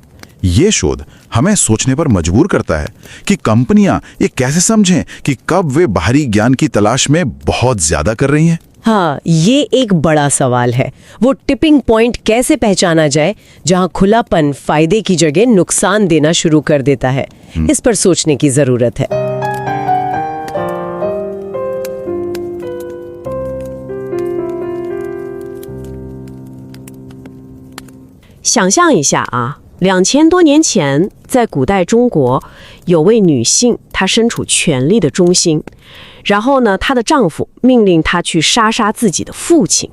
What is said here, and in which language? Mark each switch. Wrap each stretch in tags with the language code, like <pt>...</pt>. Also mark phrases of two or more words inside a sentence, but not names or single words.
<hi>ये शोध हमें सोचने पर मजबूर करता है कि कंपनियां ये कैसे समझें कि कब वे बाहरी ज्ञान की तलाश में बहुत ज्यादा कर रही हैं। हाँ, ये एक बड़ा सवाल है। वो</hi> <en>tipping point</en> <hi>कैसे पहचाना जाए जहां खुलापन फायदे की जगह नुकसान देना शुरू कर देता है। इस पर सोचने की जरूरत है।</hi> <zh>想象一下啊，2000多年前，在古代中国，有位女性，她身处权力的中心，然后呢，她的丈夫命令她去杀自己的父亲。</zh>